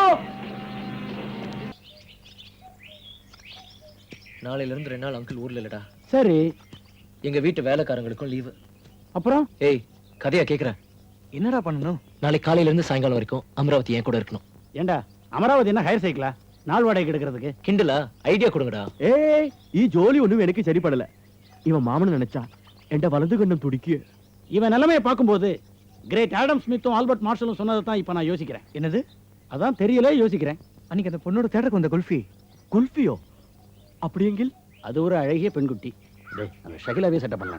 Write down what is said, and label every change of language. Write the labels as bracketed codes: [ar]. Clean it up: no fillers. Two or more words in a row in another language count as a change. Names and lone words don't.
[ta] நாளையில இருந்து 2 நாள் அங்கிள் ஊர்ல இல்லடா. சரி, எங்க வீட்டு வேலைக்காரங்களுக்கும் லீவு. அப்புறம் ஏய், கதையா கேக்குறேன். என்னடா பண்ணணும்? நாளைக்கு காலையில இருந்து சாயங்காலம் வரைக்கும் அமராவதி என் கூட இருக்கணும். ஏண்டா அமராவதி என்ன [en] hire cycle? [ta] நாள் வாடகை எடுக்கிறதுக்கு? கிண்டலா? ஐடியா கொடுங்கடா. ஏய், [ml] ഈ ജോലി ഒന്നും എനിക്ക് சரிப்படல. [ta] இவன் மாமன் நினைச்சா என்ட வலது கண்ணம் துடிக்கு. இவன் நிலைமையை பார்க்கும்போது கிரேட் ஆடம் ஸ்மித்தும் ஆல்பர்ட் மார்ஷலும் சொன்னதை தான் இப்ப நான் யோசிக்கிறேன். என்னது? அதான் தெரியல, யோசிக்கிறேன். அன்னைக்கு அந்த பொண்ணோட தேட்டருக்கு வந்த குல்ஃபி. குல்ஃபியோ? அப்படியெங்கில் அது ஒரு அழகிய பெண்குட்டி. டேய், அந்த ஷகிலாவே செட்டப் பண்ணலாம்டா.